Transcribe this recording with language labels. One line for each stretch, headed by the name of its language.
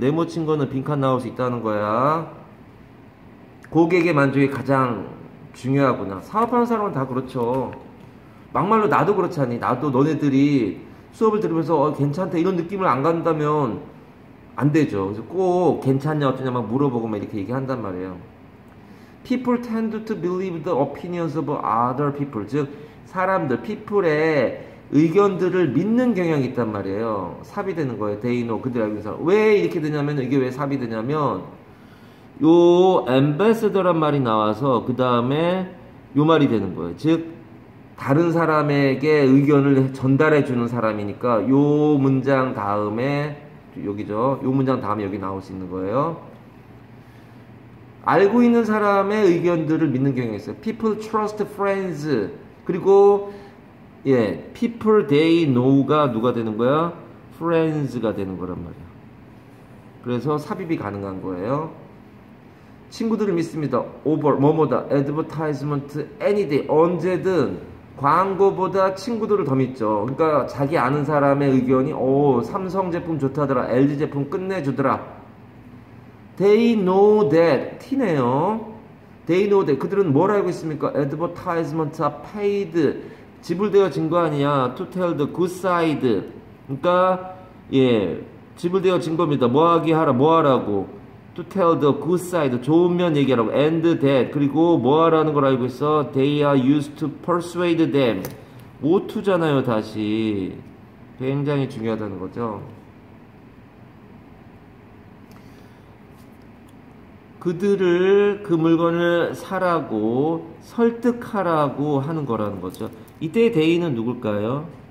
Korean: 네모친 거는 빈칸 나올 수 있다는 거야. 고객의 만족이 가장 중요하구나. 사업하는 사람은 다 그렇죠. 막말로 나도 그렇잖니. 나도 너네들이 수업을 들으면서 괜찮다 이런 느낌을 안 갖는다면 안 되죠. 그래서 꼭 괜찮냐 어쩌냐 막 물어보고 막 이렇게 얘기한단 말이에요.
English: People tend to believe the opinions of other people.
Korean: 즉 사람들, people의 의견들을 믿는 경향이 있단 말이에요. 삽이 되는 거예요.
English: They know.
Korean: 그들 알고 있는 사람. 왜 이렇게 되냐면, 이게 왜 삽이 되냐면 요 ambassador란 말이 나와서 그 다음에 요 말이 되는 거예요. 즉 다른 사람에게 의견을 전달해 주는 사람이니까 요 문장 다음에 여기죠. 요 문장 다음에 여기 나올 수 있는 거예요. 알고 있는 사람의 의견들을 믿는 경향이 있어요.
English: People trust friends.
Korean: 그리고
English: people they know
Korean: 가 누가 되는 거야? friends가 되는 거란 말이야. 그래서 삽입이 가능한 거예요. 친구들을 믿습니다. over 뭐뭐다
English: advertisement any day
Korean: 언제든 광고보다 친구들을 더 믿죠. 그러니까 자기 아는 사람의 의견이 삼성 제품 좋다더라, LG 제품 끝내주더라.
English: They know that.
Korean: T네요.
English: They know that.
Korean: 그들은 뭘 알고 있습니까?
English: Advertisements are paid.
Korean: 지불되어진 거 아니야.
English: To tell the good side.
Korean: 그러니까 지불되어진 겁니다. 뭐 하라고.
English: To tell the good side.
Korean: 좋은 면 얘기하라고.
English: And that.
Korean: 그리고 뭐 하라는 걸 알고 있어?
English: They are used to persuade them.
Korean: 모투잖아요, 다시. 굉장히 중요하다는 거죠. 그들을 그 물건을 사라고 설득하라고 하는 거라는 거죠. 이때의 대의는 누굴까요?